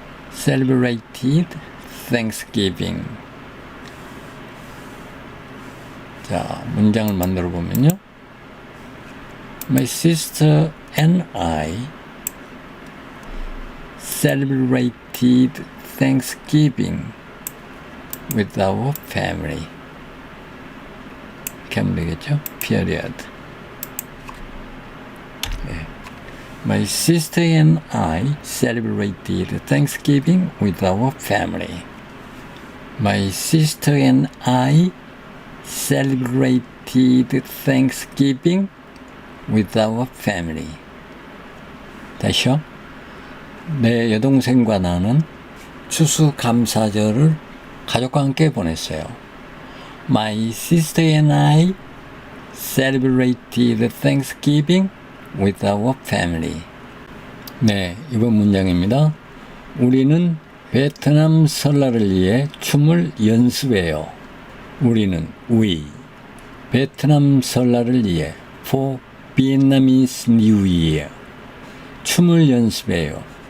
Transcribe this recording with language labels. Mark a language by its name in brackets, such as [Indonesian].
[English] Celebrated Thanksgiving. [Korean] 자, 문장을 만들어 보면요. [English] My sister and I celebrated Thanksgiving with our family. [Korean] 이렇게 하면 되겠죠? period. 네. [English] My sister and I celebrated Thanksgiving with our family. My sister and I celebrated Thanksgiving with our family. [Korean] 다시요. 내 여동생과 나는 추수감사절을 가족과 함께 보냈어요. [English] My sister and I celebrated Thanksgiving with our family. [Korean] 네, 이번 문장입니다. 우리는 베트남 설날을 위해 춤을 연습해요. we 베트남 설날을 위해 [English] for Vietnamese New Year [Korean] 춤을 연습해요.